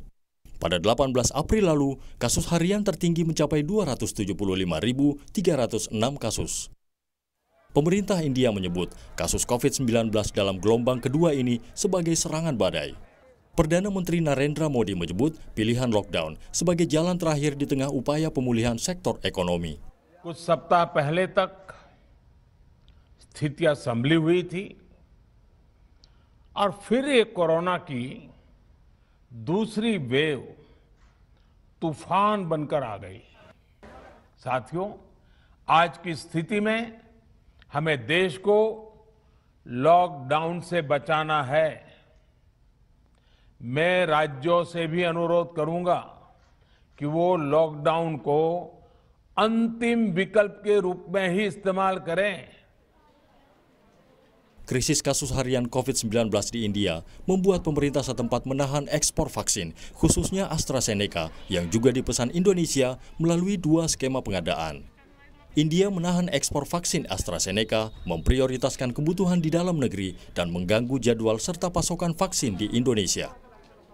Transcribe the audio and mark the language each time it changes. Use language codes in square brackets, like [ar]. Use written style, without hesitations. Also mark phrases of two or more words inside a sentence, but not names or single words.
[id] Pada 18 April lalu, kasus harian tertinggi mencapai 275.306 kasus. Pemerintah India menyebut kasus COVID-19 dalam gelombang kedua ini sebagai serangan badai. Perdana Menteri Narendra Modi menyebut pilihan lockdown sebagai jalan terakhir di tengah upaya pemulihan sektor ekonomi. [hi] कुछ सप्ताह पहले तक स्थितियां संभली हुई थी और फिर एक कोरोना की दूसरी वेव तूफान बनकर आ गई। साथियों, आज की स्थिति में हमें देश को लॉकडाउन से बचाना है। मैं राज्यों से भी अनुरोध करूंगा कि वो लॉकडाउन को अंतिम विकल्प के रूप में ही इस्तेमाल करें। [id] Krisis kasus harian COVID-19 di India membuat pemerintah setempat menahan ekspor vaksin, khususnya AstraZeneca yang juga dipesan Indonesia melalui 2 skema pengadaan. India menahan ekspor vaksin AstraZeneca, memprioritaskan kebutuhan di dalam negeri dan mengganggu jadwal serta pasokan vaksin di Indonesia.